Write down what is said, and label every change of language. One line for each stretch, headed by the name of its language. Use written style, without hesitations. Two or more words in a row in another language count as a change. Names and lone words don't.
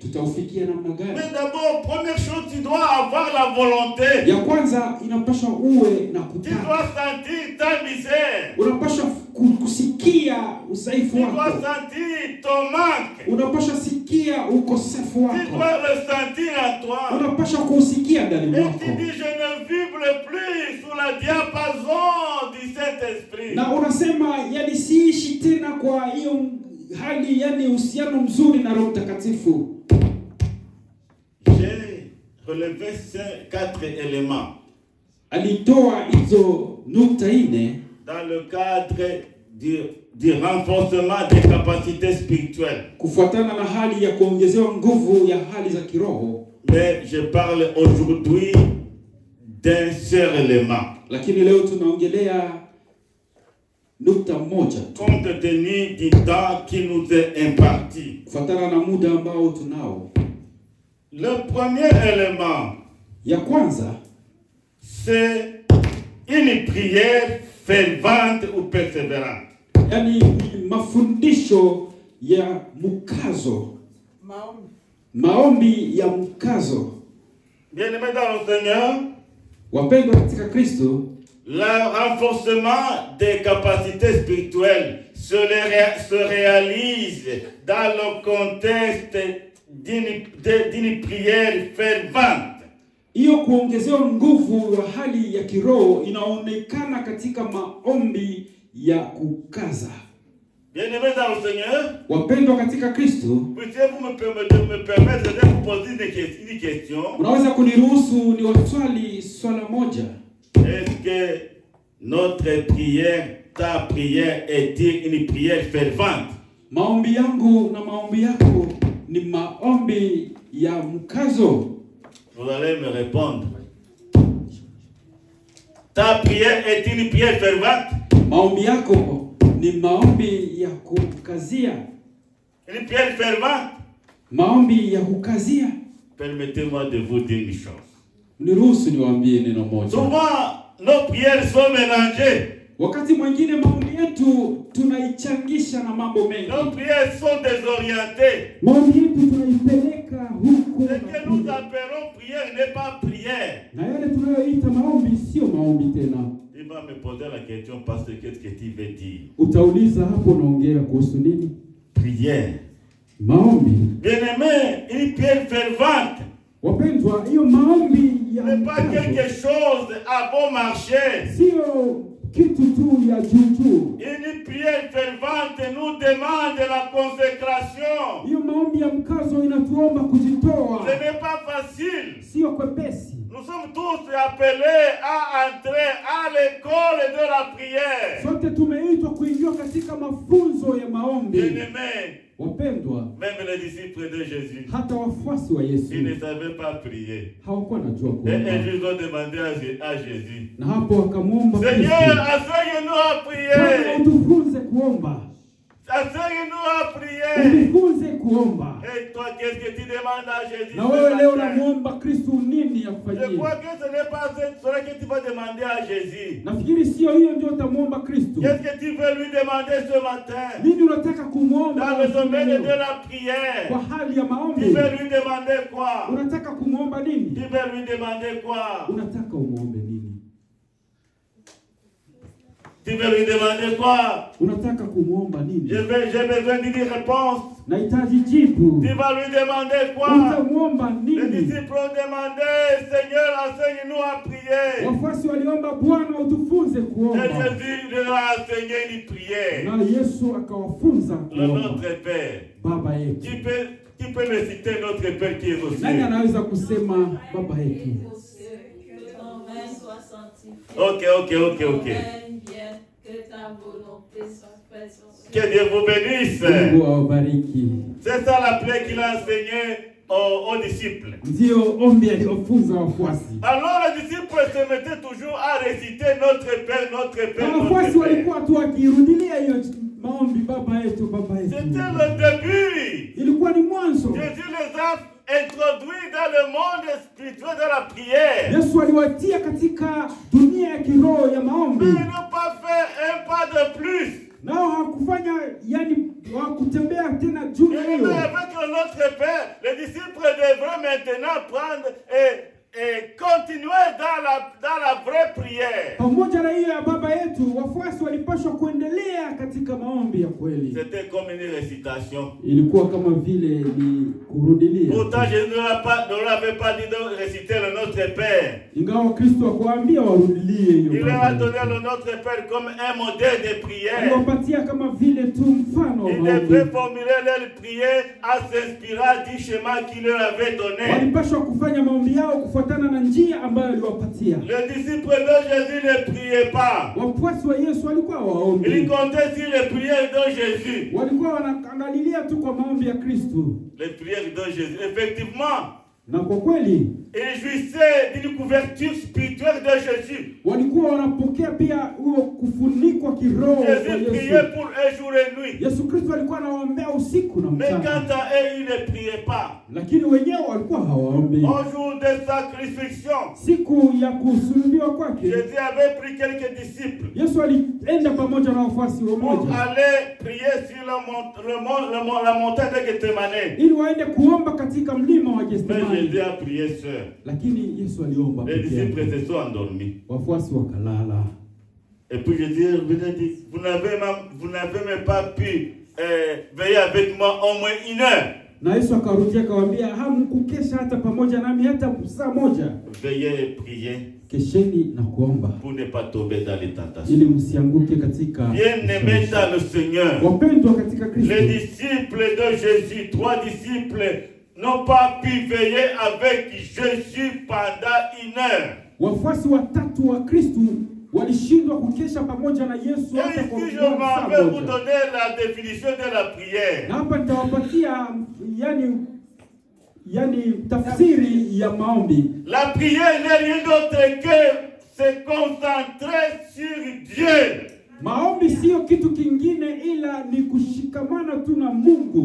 Swahili: Tutaufikia namna gani?
French: Mais d'abord, première chose, tu dois avoir la volonté.
Swahili: Ya kwanza inapaswa uwe na kutaka.
French: Tu dois sentir ta misère.
Swahili: Unapaswa kusikia udhaifu wako.
French: Tu dois sentir ton manque.
Swahili: Unapaswa sikia ukosefu wako.
French: Tu dois le sentir en toi.
Swahili: Unapaswa kusikia ndani mwako.
French: Et tu dis, je ne vibre plus sous la diapason du Saint-Esprit.
Swahili: Na unasema, yani siishi tena kwa hiyo hali, yani uhusiano mzuri na Roho Mtakatifu.
French: J'ai relevé ces 4 éléments.
Swahili: Alitoa hizo nukta nne
French: dans le cadre du renforcement des capacités spirituelles.
Swahili: Kufuatana na hali ya kuongezewa nguvu ya hali za kiroho.
French: Mais je parle aujourd'hui d'un seul élément.
Swahili: Lakini leo tunaongelea nukta moja tu.
French: Compte tenu du temps qui nous est imparti.
Swahili: Kufuatana na muda ambao tunao.
French: Le premier élément,
Swahili: ya kwanza,
French: c'est une prière fervente ou persévérante.
Swahili: Yani mafundisho ya mkazo. Maombi ya mkazo.
French: Bien-aimés dans le Seigneur,
Swahili: wapendwa katika Kristo,
French: le renforcement des capacités spirituelles se réalise dans le contexte d'une prière fervente.
Swahili: Hiyo kuongezewa nguvu ya hali ya kiroho inaonekana katika maombi ya kukaza.
French: Bien-aimés dans le Seigneur,
Swahili: wapendwa katika Kristo,
French: puissiez-vous me permettre de vous poser une question?
Swahili: Unaweza kuniruhusu ni waswali swala moja?
French: Est-ce que notre prière, ta prière, est-il une prière fervente?
Swahili: Maombi yangu na maombi yako ni maombi ya mkazo.
French: Vous allez me répondre. Ta prière est une prière fervente.
Swahili: Maombi yako ni maombi ya kukazia.
French: Une prière fervente.
Swahili: Maombi ya kukazia.
French: Permettez-moi de vous dire une chose.
Swahili: Niruhusu niwaambie neno moja.
French: Souvent, nos prières sont mélangées.
Swahili: Wakati mwingine maombi yetu tunaichangisha na mambo mengi.
French: Nos prières sont désorientées.
Swahili: Maombi yetu tunaipeleka huko.
French: Ce que nous appelons prière n'est pas prière.
Swahili: Na yale tunayoita maombi sio maombi tena.
French: Il va me poser la question parce que qu'est-ce que tu veux dire?
Swahili: Utauliza hapo naongea kuhusu nini?
French: Prière.
Swahili: Maombi.
French: Bien-aimé, une prière fervente.
Swahili: Wapendwa, hiyo maombi ya
French: n'est pas quelque chose à bon marché.
Swahili: Sio kitu tu ya juu.
French: Une prière fervente nous demande la consécration.
Swahili: Hiyo maombi ya mkazo inatuomba kujitoa.
French: Ce n'est pas facile.
Swahili: Sio kwepesi.
French: Nous sommes tous appelés à entrer à l'école de la prière.
Swahili: Sote tumeitwa kuingia katika mafunzo ya maombi.
French: Bien-aimés,
Swahili: wapendwa,
French: même les disciples de Jésus,
Swahili: hata wafuasi wa Yesu,
French: ils ne savaient pas prier.
Swahili: hawakuwa najua
French: Et
Swahili: kuomba.
French: ils ont demandé à Jésus,
Swahili: Na hapo wakamwomba Kristo,
French: Seigneur, enseigne-nous à prier.
Swahili: utufunze kuomba.
French: Enseigne-nous à prier.
Swahili: Utufunze kuomba.
French: Et toi, qu'est-ce que tu demandes à Jésus?
Swahili: Na wewe leo
French: ce matin?
Swahili: unamuomba Kristo nini ya
French: Je
Swahili: kufanyia?
French: crois que ce n'est pas cela que tu vas demander à Jésus.
Swahili: Nafikiri sio hiyo ndio utamwomba Kristo.
French: Qu'est-ce que tu veux lui demander ce matin?
Swahili: Nini unataka kumwomba?
French: Dans le domaine
Swahili: leo?
French: de la prière,
Swahili: Kwa hali ya
French: tu
Swahili: maombi.
French: veux lui demander quoi?
Swahili: Unataka kumwomba nini?
French: Tu veux lui demander quoi?
Swahili: Unataka umwombe nini?
French: Tu veux lui demander quoi?
Swahili: Unataka kumwomba nini?
French: J'ai besoin d'une réponse.
Swahili: Nahitaji jibu.
French: Tu vas lui demander quoi?
Swahili: Utamwomba
French: Les
Swahili: nini?
French: disciples ont demandé, Seigneur, enseigne-nous à prier.
Swahili: Wafuasi waliomba, Bwana utufunze
French: Et
Swahili: kuomba.
French: Jésus leur a enseigné une prière.
Swahili: Na Yesu akawafunza
French: Le
Swahili: kuomba.
French: Notre Père.
Swahili: Baba yetu.
French: Tu peux me citer notre Père qui est aux
Swahili: Nani
French: cieux?
Swahili: anaweza kusema baba yetu?
French: Ok. Que Dieu vous bénisse.
Swahili: Mungu awabariki.
French: C'est ça la prière qu'il a enseignée aux disciples.
Swahili: Ndio ombi aliyofunza wafuasi.
French: Alors les disciples se mettaient toujours à réciter notre Père, notre Père,
Swahili: Na
French: notre
Swahili: wafuasi
French: Père.
Swahili: walikuwa tu wakirudilia hiyo maombi, baba yetu, baba yetu.
French: C'était le début.
Swahili: Ilikuwa ni mwanzo.
French: Jésus les a introduits dans le monde spirituel de la prière.
Swahili: Yesu aliwatia katika dunia ya kiroho ya maombi.
French: Mais ils n'ont pas fait un pas de plus.
Swahili: Nao hakufanya hawakutembea tena juu ya
French: Et
Swahili: hiyo.
French: avec notre Père, les disciples devraient maintenant prendre et continuer dans la vraie prière.
Swahili: Pamoja na hiyo ya baba yetu, wafuasi walipaswa kuendelea katika maombi ya kweli.
French: C'était comme une récitation.
Swahili: Ilikuwa kama vile ni kurudilia.
French: Pourtant, Jésus ne l'avait pas dit de réciter le Notre Père.
Swahili: Ingawa Kristo akawaambia warudilie hiyo.
French: Il leur a donné le Notre Père comme un modèle de prière.
Swahili: Aliwapatia kama vile tu mfano wa
French: Ils
Swahili: maombi.
French: devraient formuler leur prière en s'inspirant du schéma qu'il leur avait donné.
Swahili: Walipaswa kufanya maombi yao kufuatana na njia ambayo aliwapatia.
French: Les disciples de Jésus ne priaient pas.
Swahili: Wafuasi wa Yesu walikuwa waombi.
French: Ils comptaient sur les prières de Jésus.
Swahili: Walikuwa wanaangalilia tu kwa maombi ya Kristo.
French: Les prières de Jésus. Effectivement,
Swahili: Na kwa kweli
French: ils jouissaient d'une couverture spirituelle de Jésus.
Swahili: walikuwa wanapokea pia huo kufunikwa kiroho kwa
French: Jésus priait
Swahili: Yesu.
French: pour eux jour et nuit.
Swahili: Yesu Kristo alikuwa anawaombea usiku na
French: Mais
Swahili: mchana.
French: quant à eux, ils ne priaient pas.
Swahili: Lakini wenyewe walikuwa hawaombi.
French: Au jour de sa crucifixion,
Swahili: Siku ya kusulubiwa kwake,
French: Jésus avait pris quelques disciples
Swahili: Yesu alienda pamoja na wafuasi
French: pour
Swahili: wamoja
French: aller prier sur la montagne de Gethsemane.
Swahili: ili waende kuomba katika mlima wa
French: Mais
Swahili: Getsemani.
French: Jésus a prié seul.
Swahili: Lakini Yesu aliomba
French: Les
Swahili: peke
French: disciples
Swahili: yake.
French: se sont endormis.
Swahili: Wafuasi wakalala.
French: Et puis Jésus venait dire, vous n'avez même pas pu veiller avec moi au moins une heure.
Swahili: Na Yesu akarudia akawaambia, hamkukesha hata pamoja nami hata saa moja.
French: Veillez et priez
Swahili: Kesheni na kuomba
French: pour ne pas tomber dans les tentations.
Swahili: ili msianguke katika
French: Bien-aimés dans le Seigneur,
Swahili: wapendwa katika Kristo.
French: les disciples de Jésus, 3 disciples, n'ont pas pu veiller avec Jésus pendant une heure.
Swahili: Wafuasi watatu wa Kristo walishindwa kukesha pamoja na Yesu
French: Et
Swahili: hata kwa
French: ici, je
Swahili: saa
French: vais vous
Swahili: moja.
French: donner la définition de la prière.
Swahili: Na hapa nitawapatia yani tafsiri ya maombi.
French: La prière n'est rien d'autre que se concentrer sur Dieu.
Swahili: Maombi sio kitu kingine ila ni kushikamana tu na Mungu.